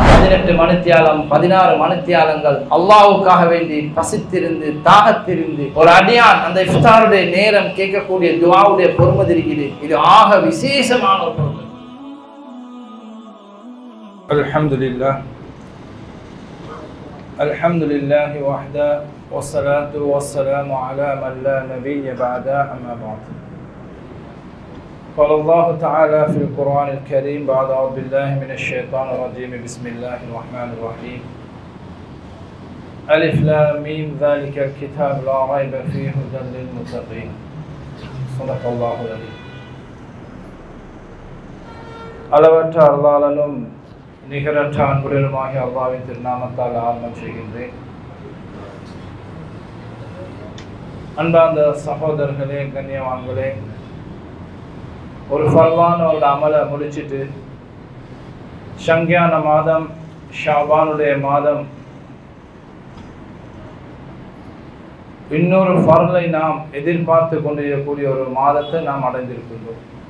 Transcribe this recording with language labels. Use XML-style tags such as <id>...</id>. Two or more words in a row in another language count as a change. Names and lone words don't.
<ta>18 மணித்தியாலம் 16 மணித்தியாலங்கள் அல்லாஹ்வுக்காக வேண்டி பசித்திருந்து தாகத்திருந்து ஒரு அடியான் அந்த இஃப்தாருடைய நேரம் கேட்கக்கூடிய துஆவுடைய பொறுமதி இருக்குது. இது ஆக விசேஷமான ஒரு பொறுமதி.</ta> <ar>الحمد لله الحمد لله وحده والصلاة والسلام على من لا نبي بعده أما بعد. قال الله تعالى في القرآن الكريم بعد أعوذ بالله من الشيطان الرجيم بسم الله الرحمن الرحيم ألف لام ميم ذلك الكتاب لا ريب فيه هدى للمتقين صدق الله العظيم.</ar> <ta>அளவற்ற அல்லாஹ்வின் நிகரற்ற அன்புடையவனாகிய அல்லாஹ்வின் திருநாமத்தால் ஆரம்பம் செய்கின்றேன். அன்பார்ந்த சகோதரர்களே, கண்ணியவான்களே, ஒரு ஃபர்லான ஒரு அமலை முடிச்சுட்டு ஷங்கியான மாதம் ஷாபானுடைய மாதம் இன்னொரு ஃபர்லை நாம் எதிர்பார்த்து கொண்டிருக்கக்கூடிய ஒரு மாதத்தை நாம் அடைந்திருக்கின்றோம்.</ta>